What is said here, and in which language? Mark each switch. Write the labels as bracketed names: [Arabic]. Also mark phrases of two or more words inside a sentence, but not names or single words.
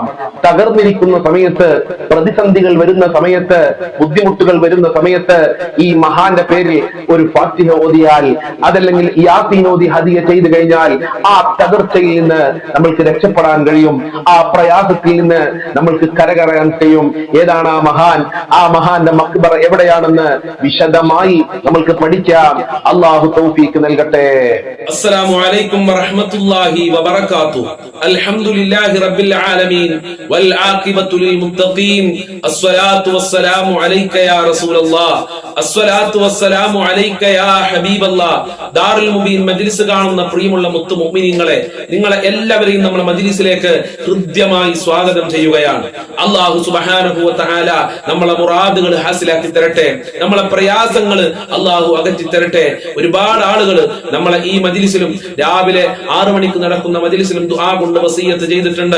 [Malayalam] തകർന്നിരിക്കുന്ന സമയത്ത്, പ്രതിസന്ധികൾ വരുന്ന സമയത്ത്, ബുദ്ധിമുട്ടുകൾ വരുന്ന സമയത്ത് ഈ മഹാന്റെ പേരിൽ ഒരു ഫാത്തിഹ ഓതിയാൽ, അതല്ലെങ്കിൽ യാസീൻ ഓതി ഹദിയ ചെയ്തു കഴിഞ്ഞാൽ ആ തകർച്ചയിൽ നിന്ന് നമ്മൾക്ക് രക്ഷപ്പെടാൻ കഴിയും, ആ പ്രയാസത്തിൽ നിന്ന് നമ്മൾക്ക് കരകയറാൻ കഴിയും. ഏതാണ് ആ മഹാൻ? ആ മഹാന്റെ മഖ്ബറ എവിടെയാണെന്ന് വിശദമായി നമ്മൾക്ക് പഠിക്കാം. അല്ലാഹു തൗഫീഖ് നൽകട്ടെ. [Arabic] السلام عليكم ورحمة الله وبركاته. الحمد لله رب العالمين والعاقبة للمتقين. الصلاة والسلام عليك يا رسول الله. الصلاة والسلام عليك يا حبيب الله. [Malayalam] ദാറുൽ മുബീൻ മജ്‌ലിസ് കാണുന്ന പ്രിയമുള്ള മുത്തു മുഅ്മിനീങ്ങളെ, നിങ്ങളെ എല്ലാവരെയും നമ്മുടെ മജ്‌ലിസിലേക്ക് ഹൃദ്യമായി സ്വാഗതം ചെയ്യുകയാണ്. [Arabic] الله سبحانه وتعالى [Malayalam] നമ്മളെ മുറാദുകൾ ഹാസിലാക്കി തരട്ടെ, നമ്മളെ പ്രയാസങ്ങൾ അല്ലാഹു അകറ്റി തരട്ടെ. ഒരുപാട് ആളുകൾ നമ്മളെ ഈ മജ്‌ലിസിലും രാവിലെ 6 മണിക്ക് നടക്കുന്ന മജ്‌ലിസിലും ദുആ കൊണ്ട് വസിയത്ത് ചെയ്തിട്ടുണ്ട്.